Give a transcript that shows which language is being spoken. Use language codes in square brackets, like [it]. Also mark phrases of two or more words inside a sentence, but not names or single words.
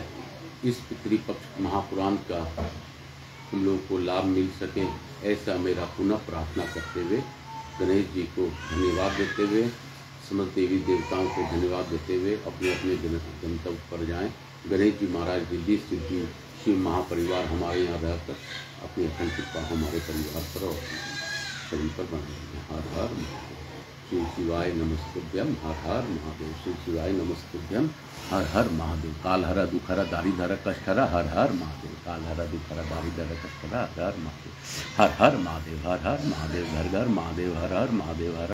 [hi] इस पितृपक्ष महापुराण का हम लोग को लाभ मिल सके, ऐसा मेरा पुनः प्रार्थना करते हुए गणेश जी को धन्यवाद देते हुए, समस्त देवी देवताओं को धन्यवाद देते हुए अपने अपने गंतव्य पर जाएं। गणेश जी महाराज दिल्ली सिद्धि शिव महापरिवार हमारे यहाँ रहकर अपनी अखंड कृपा हमारे परिवार पर और सभी पर बनाएंगे। हर हर महादेव। [sa] शिव शिवाय नमस्तुभ्यम, [hi] हर हर महादेव। [sa] शिव शिवाय नमस्तुभ्यम, [hi] हर हर महादेव। काल हर, दुख हर, दारिद्र हर, कष्ट हर, हर हर महादेव। काल हर, दुख हर, दारिद्र हर, कष्ट हर, हर हर महादेव। हर हर महादेव, हर हर महादेव, घर घर महादेव, हर हर महादेव, हर